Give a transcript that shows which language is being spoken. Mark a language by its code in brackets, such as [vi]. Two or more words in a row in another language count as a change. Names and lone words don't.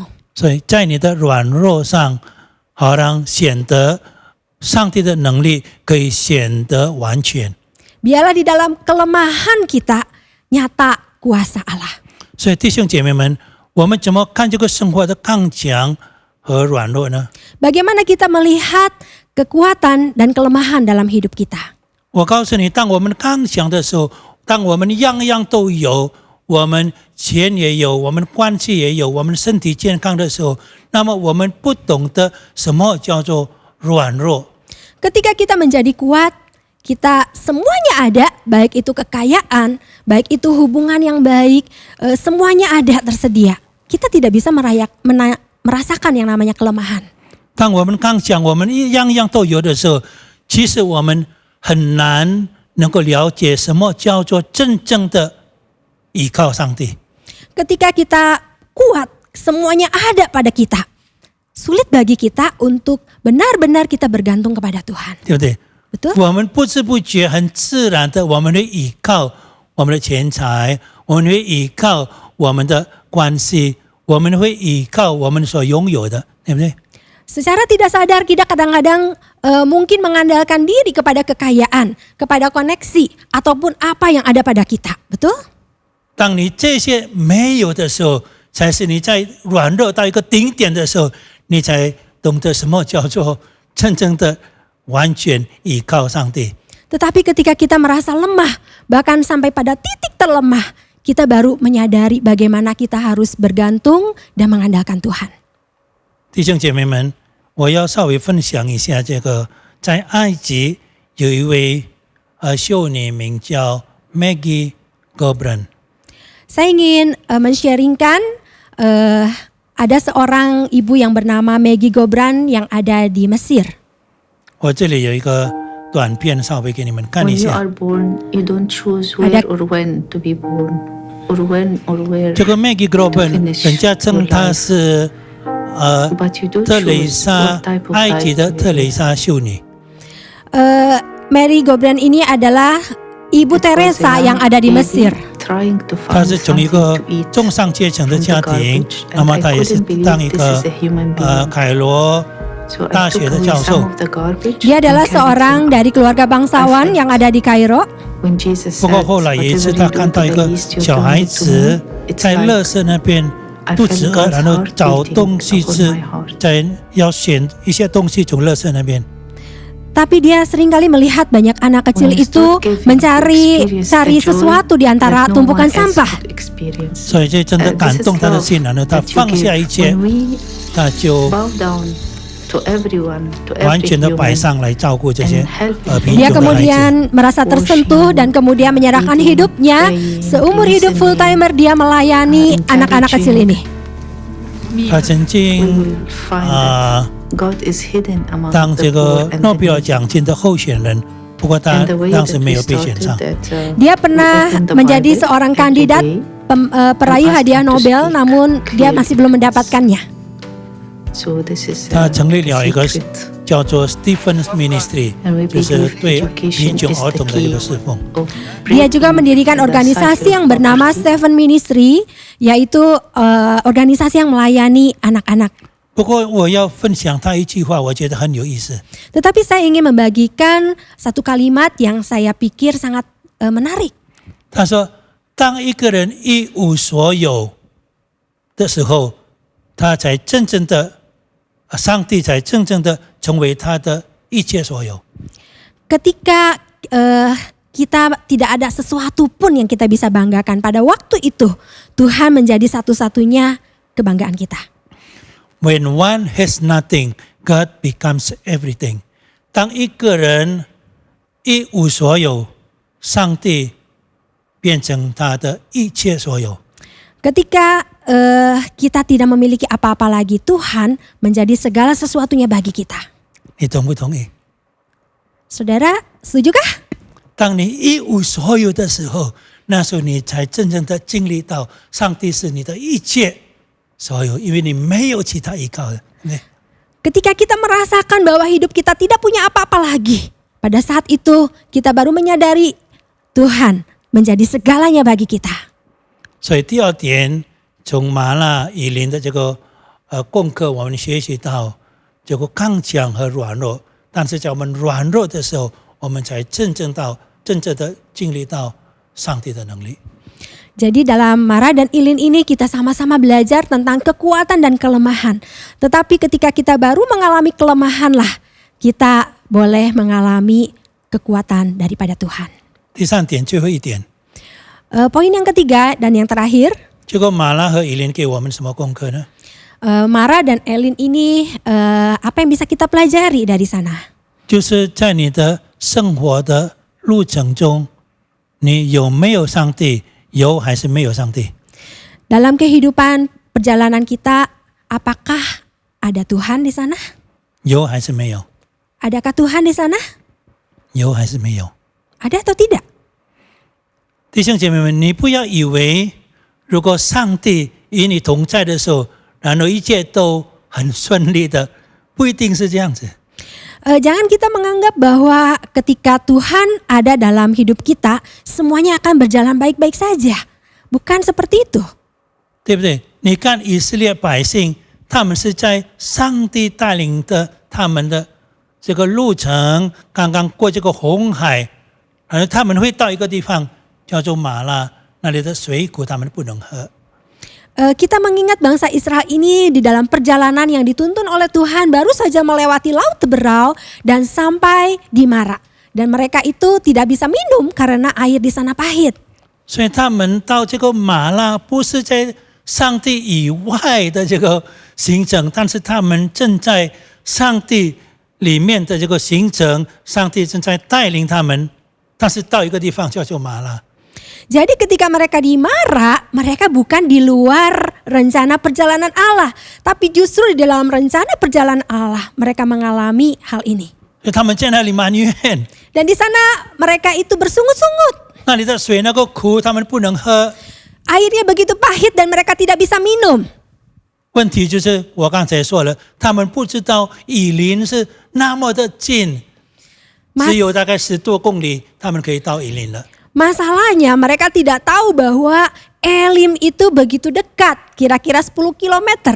[zh] 所以在你的软弱上，好让显得上帝的能力可以显得完全。 [id] Biarlah di dalam kelemahan kita nyata kuasa Allah. [zh] 所以弟兄姐妹们，我们怎么看这个生活的刚强和软弱呢？ [id] Bagaimana kita melihat kekuatan dan kelemahan dalam hidup kita? [zh] 我告诉你，当我们刚强的时候，当我们样样都有，我们钱也有，我们关系也有，我们身体健康的时候，那么我们不懂得什么叫做软弱。 [id] Ketika kita menjadi kuat, kita semuanya ada, baik itu kekayaan, baik itu hubungan yang baik, semuanya ada tersedia. Kita tidak bisa merasakan yang namanya kelemahan. [zh] 当我们刚强，我们样样都有的时候，其实我们很难能够了解什么叫做真正的依靠上帝。 [id] Ketika kita kuat, semuanya ada pada kita. Sulit bagi kita untuk benar-benar kita bergantung kepada Tuhan. [zh] 对不对？ [id] Betul? [zh] 我们不知不觉、很自然的，我们会依靠我们的钱财，我们会依靠我们的关系，我们会依靠我们所拥有的，对不对？ [id] Secara tidak sadar kita kadang-kadang mungkin mengandalkan diri kepada kekayaan, kepada koneksi, ataupun apa yang ada pada kita. Betul? [zh] 当你这些没有的时候，才是你在软弱到一个顶点的时候，你才懂得什么叫做真正的完全依靠上帝。 [id] Tetapi ketika kita merasa lemah, bahkan sampai pada titik terlemah, kita baru menyadari bagaimana kita harus bergantung dan mengandalkan Tuhan. [zh] 弟兄姐妹们，我要稍微分享一下这个，在埃及有一位修女名叫 Maggie Gobran。 [id] Saya ingin men-sharingkan ada seorang ibu yang bernama Maggie Gobran yang ada di Mesir. [zh] 我这里有一个短片，稍微给你们看 [en] When [zh] 一 [en] you [zh] 下。 [en] are born, you don't choose where [id] Ada- [en] or when to be born, or when or where. [zh] 这个 Maggie Gobran， 人家称她是 [en] But you do [zh] 特蕾 [en] choose [zh] 莎 [en] what type of [zh] 埃及 [en] life [zh] 的 [en] you [zh] 特 [en] live. [zh] 蕾莎修女。 [id] Mary Gobran ini adalah Ibu Teresa yang ada di Mesir. [zh] 她是从一个中上阶层的家庭，那么她也是当一个凯罗大学的教授。 [id] Dia adalah seorang dari keluarga bangsawan yang ada di Kairo. [zh] 不过后来有一次，她看到一个小孩子在垃圾那边肚子饿，然后找东西吃，要选一些东西从垃圾那边。 [id] Tapi dia seringkali melihat banyak anak kecil itu mencari sesuatu di antara tumpukan sampah. [zh] 所以这真的感动他的心，然后他放下一切，他就完全的摆上来照顾这些贫 [id] Dia [zh] 穷的孩子。 [id] kemudian merasa tersentuh dan kemudian menyerahkan hidupnya. Seumur hidup [en] full timer [id] dia melayani anak-anak kecil ini. [zh] 他曾经当这个诺贝尔奖金的候选人，不过他当时没有被选上。 [id] Dia pernah menjadi seorang kandidat peraih hadiah Nobel, namun dia masih belum mendapatkannya. [zh] 他成立了一个叫做 Stephen's Ministry， [en] And we [zh] 就是 [en] believe [zh] 对 [en] education [zh] 贫穷 [en] is [zh] 儿 [en] the [zh] 童的一 [en] key [zh] 个侍奉。 [en] of [id] Dia juga [en] breaking [id] mendirikan [en] the [id] organisasi [en] cycle [id] yang [en] of [id] bernama [en] poverty. [id] Seven Ministry, yaitu organisasi yang melayani anak-anak. [zh] 不过我要分享他一句话，我觉得很有意思。 [id] Tetapi saya ingin membagikan satu kalimat yang saya pikir sangat menarik. [zh] 他说：“当一个人一无所有的时候，他才真正的，上帝才真正的成为他的一切所有。 [id] Ketika kita tidak ada sesuatu pun yang kita bisa banggakan, pada waktu itu Tuhan menjadi satu-satunya kebanggaan kita. [en] When one has nothing, God becomes everything。 [zh] 当一个人一无所有，上帝变成他的一切所有。 [id] Ketika kita tidak memiliki apa-apa lagi, Tuhan menjadi segala sesuatunya bagi kita. [zh] 你同不同意？ [id] Saudara, setujukah? [zh] 当你一无所有的时候，那时候你才真正的经历到上帝是你的一切所有，因为你没有其他依靠的。 [id] Ketika kita merasakan bahwa hidup kita tidak punya apa-apa lagi, pada saat itu kita baru menyadari Tuhan menjadi segalanya bagi kita. [zh] 所以第二点，从马纳以林的这个功课，我们学习到这个刚强和软弱。但是在我们软弱的时候，我们才真正的经历到上帝的能力。 [id] Jadi dalam Mara dan Ilin ini kita sama-sama belajar tentang kekuatan dan kelemahan. Tetapi ketika kita baru mengalami kelemahan lah, kita boleh mengalami kekuatan daripada Tuhan. [zh] 第三点，最后一点， [id] Poin yang ketiga dan yang terakhir, [zh] 这个马拉和以林给我们什么功课呢？ [id] Mara dan Elin ini apa yang bisa kita pelajari dari sana? [zh] 就是在你的生活的路程中，你有没有上帝？有还是没有上帝？ [id] Dalam kehidupan perjalanan kita, apakah ada Tuhan di sana? [zh] 有还是没有？ [id] Adakah Tuhan di sana? [zh] 有还是没有？ [id] Ada atau tidak? [zh] 弟兄姐妹们，你不要以为如果上帝与你同在的时候，然后一切都很顺利的，不一定是这样子。 [id] Jangan kita menganggap bahwa ketika Tuhan ada dalam hidup kita, semuanya akan berjalan baik-baik saja. Bukan seperti itu. [zh] 对不对？你看以色列百姓，他们是在上帝带领的他们的这个路程，刚刚过这个红海，而他们会到一个地方叫做马拉，那里的水苦他们不能喝。 [id] Kita mengingat bangsa Israel ini di dalam perjalanan yang dituntun oleh Tuhan baru saja melewati laut Teberau dan sampai di Mara. Dan mereka itu tidak bisa minum karena air di sana pahit. [zh] 所以他们到这个马拉不是在上帝以外的这个行程，但是他们正在上帝里面的这个行程，上帝正在带领他们，但是到一个地方叫做马拉。 [id] Jadi ketika mereka di Mara, mereka bukan di luar rencana perjalanan Allah. Tapi justru di dalam rencana perjalanan Allah, mereka mengalami hal ini. [zh] 所以他们在那里埋怨， [id] Dan di sana mereka itu bersungut-sungut. [zh] 那里的水那个苦，他们不能喝。 [id] Airnya begitu pahit dan mereka tidak bisa minum. [zh] 问题就是我刚才说了，他们不知道以林是那么的近，只有大概10多公里，他们可以到以林了。 [id] Masalahnya mereka tidak tahu bahwa Elim itu begitu dekat, kira-kira 10 kilometer.